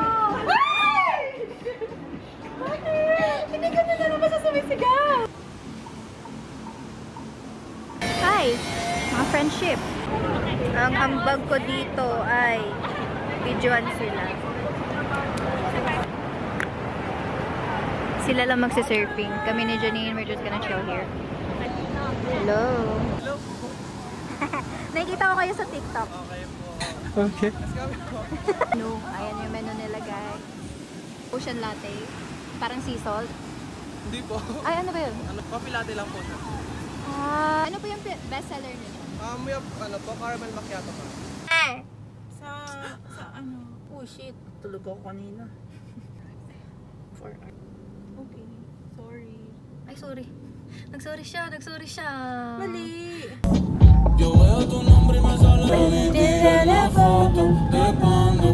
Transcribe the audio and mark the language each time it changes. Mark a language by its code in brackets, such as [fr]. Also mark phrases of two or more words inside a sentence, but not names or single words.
[tl] Hindi ka na naman sa sumisigaw! Hi! Mga friendship! Ang ambag ko dito ay videoan sila. Sila lang magsa-surfing. Kami ni Janine, [en] we're just gonna chill here. Hello! Hello! [tl] Nakikita ko kayo sa TikTok. Okay. No, ayan yung menu nila, guys. [en] Ocean latte. Parang sea salt. [tl] Hindi po. Ay, ano ba yun? [en] Coffee latte [tl] lang po siya. Ano po yung [en] best seller [tl] nila? May caramel macchiato pa. Sa ano? [en] Oh shit, [tl] tulog ako kanina. [en] Okay, sorry. [tl] Ay, sorry. Nag-sorry siya. Mali! [es] Yo veo tu nombre y me sale en la foto.